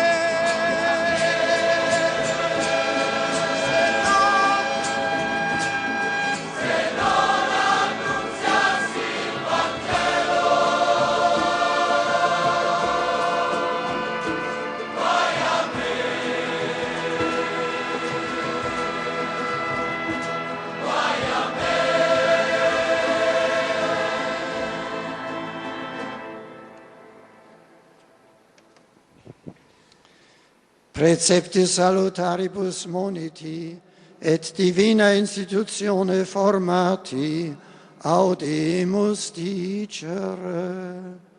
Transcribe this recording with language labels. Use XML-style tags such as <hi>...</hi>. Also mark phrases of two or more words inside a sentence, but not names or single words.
<it>se non annunziassi il Vangelo, guai a me, guai a me.</it> <la>Precepti salutaribus moniti et divina institutione formati audimus dicere.</la>